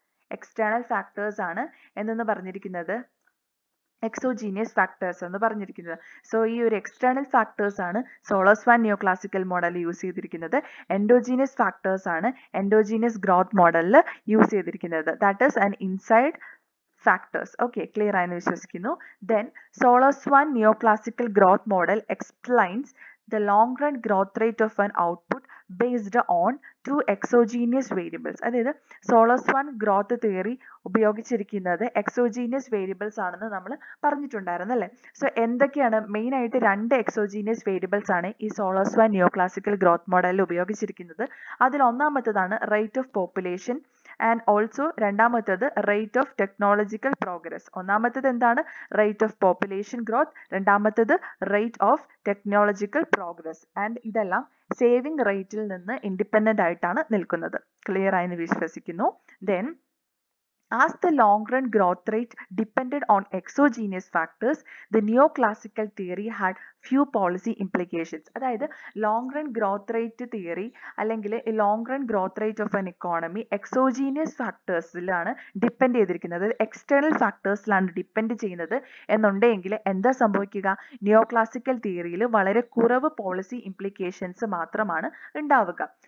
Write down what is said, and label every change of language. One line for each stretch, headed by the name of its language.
Malayalam: External factors ആണ് എന്നെന്ന് പറഞ്ഞിരിക്കുന്നത് exogenous factors എന്ന് പറഞ്ഞിരിക്കുന്നത്. സോ ഈ ഒരു എക്സ്റ്റേണൽ ഫാക്ടേഴ്സ് ആണ് സോളോസ്വാൻ നിയോ ക്ലാസിക്കൽ മോഡൽ യൂസ് ചെയ്തിരിക്കുന്നത്. എൻഡോജീനിയസ് ഫാക്ടേഴ്സ് ആണ് എൻഡോജീനിയസ് ഗ്രോത്ത് മോഡലിൽ യൂസ് ചെയ്തിരിക്കുന്നത്.
English: That is an inside factors.
Malayalam: Okay, clear ആയെന്ന് വിശ്വസിക്കുന്നു.
English: Then Solow Swan neoclassical growth model explains the long run growth rate of an output based on two exogenous variables.
Malayalam: അതായത് സോളോസ്വാൻ growth theory ഉപയോഗിച്ചിരിക്കുന്നത് exogenous variables ആണെന്ന് നമ്മൾ പറഞ്ഞിട്ടുണ്ടായിരുന്നു അല്ലേ. So എന്തൊക്കെയാണ് main ആയിട്ട്? രണ്ട് എക്സോജീനിയസ് വേരിയബിൾസ് ആണ് ഈ സോളോസ്വാൻ നിയോ ക്ലാസിക്കൽ ഗ്രോത്ത് മോഡലിൽ ഉപയോഗിച്ചിരിക്കുന്നത്. അതിൽ ഒന്നാമത്തേതാണ് rate of population and also രണ്ടാമത്തേത് റേറ്റ് ഓഫ് ടെക്നോളജിക്കൽ പ്രോഗ്രസ്. ഒന്നാമത്തേത് എന്താണ്? Rate of population growth. രണ്ടാമത്തേത് rate of technological progress. And ഇതെല്ലാം സേവിംഗ് റേറ്റിൽ നിന്ന് ഇൻഡിപെൻഡന്റ് ആയിട്ടാണ് നിൽക്കുന്നത്. ക്ലിയർ ആയെന്ന് വിശ്വസിക്കുന്നു.
English: Then as the long run growth rate depended on exogenous factors, the neoclassical theory had few policy implications.
Malayalam: അതായത് long run growth rate theory അല്ലെങ്കിൽ long run growth rate of N economy exogenous ഫാക്ടേഴ്സിലാണ് depend ചെയ്തിരിക്കുന്നത്, external ഫാക്ടേഴ്സിലാണ് depend ചെയ്യുന്നത് എന്നുണ്ടെങ്കിൽ എന്താ സംഭവിക്കുക? നിയോ classical തിയറിയിൽ വളരെ കുറവ് പോളിസി ഇംപ്ലിക്കേഷൻസ് മാത്രമാണ് ഉണ്ടാവുക.